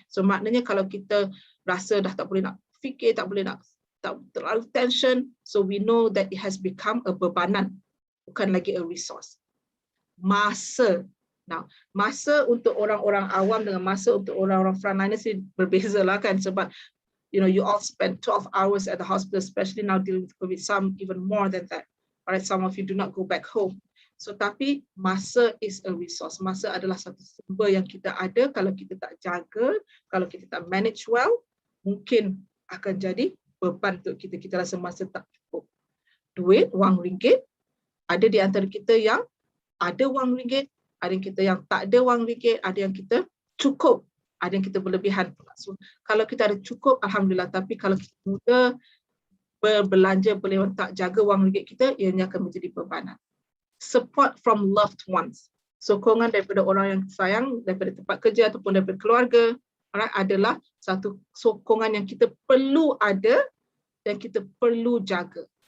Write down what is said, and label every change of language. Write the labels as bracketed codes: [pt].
[ms] So maknanya kalau kita rasa dah tak boleh nak fikir, tak terlalu tension, [en] so we know that it has become a [ms] bebanan, bukan lagi a resource. Masa. Now, masa untuk orang-orang awam dengan masa untuk orang-orang frontliners berbeza lah kan, sebab [en] you all spend 12 hours at the hospital, especially now dealing with COVID, some even more than that. Alright, some of you do not go back home. [ms] So tapi masa [en] is a resource. [ms] Masa adalah satu sumber yang kita ada. Kalau kita tak jaga, kalau kita tak manage well, mungkin akan jadi beban untuk kita. Kita rasa masa tak cukup. Duit, wang ringgit, ada di antara kita yang ada wang ringgit, ada yang kita yang tak ada wang ringgit, ada yang kita cukup, ada yang kita berlebihan. So, kalau kita ada cukup, alhamdulillah. Tapi kalau kita mudah berbelanja, boleh tak jaga wang ringgit kita, ianya akan menjadi bebanan. [en] Support from loved ones. [ms] Sokongan daripada orang yang sayang, daripada tempat kerja ataupun daripada keluarga, adalah satu sokongan yang kita perlu ada dan kita perlu jaga.